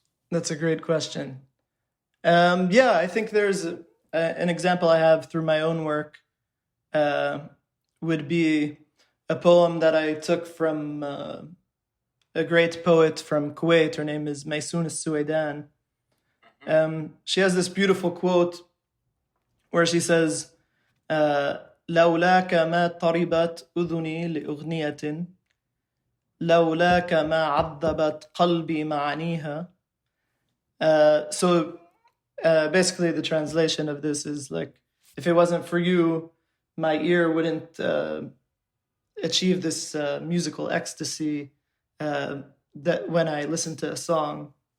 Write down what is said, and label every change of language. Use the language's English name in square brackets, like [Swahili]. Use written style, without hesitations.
[English] That's a great question. I think there's an example I have through my own work would be a poem that I took from a great poet from Kuwait. Her name is Maysoon al-Suwaidan. She has this beautiful quote where she says, [Arabic] لولاك ما طربت أذني لأغنية لولاك ما عذبت قلبي معانيها. [English] So basically the translation of this is like, if it wasn't for you, my ear wouldn't achieve this musical ecstasy that when I listen to a song.